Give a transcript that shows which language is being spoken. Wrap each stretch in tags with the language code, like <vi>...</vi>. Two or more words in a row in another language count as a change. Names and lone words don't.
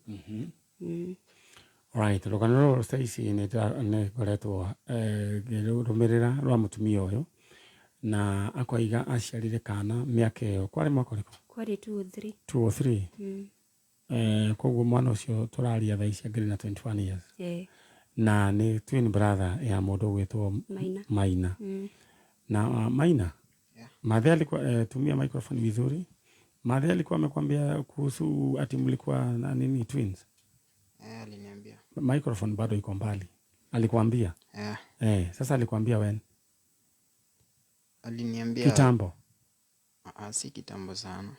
<ki>Right, rũgano rũrũ Stacy nĩ ngoretwo ngĩrũmĩrĩra rwa mũtumia ũyũ na akoiga aciarire kana mĩaka ĩyo kwarĩ mwaka ũrĩkũ? Kwarĩ 2 or 3. Koguo mwana ũcio tũraria thaa ici angĩrĩ na 21 years. Na nĩ</ki> <en>twin brother</en> <ki>ya mũndũ ũgwĩtwo Maina.</ki> <sw>Na Maina, Mathe alikuwa tumia microphone vizuri. Mathe alikuwa amekwambia kuhusu ati mlikuwa na nini twins? Aliniambia. Microphone bado iko mbali. Alikwambia? Sasa alikwambia when? Aliniambia kitambo. Si kitambo sana.</sw>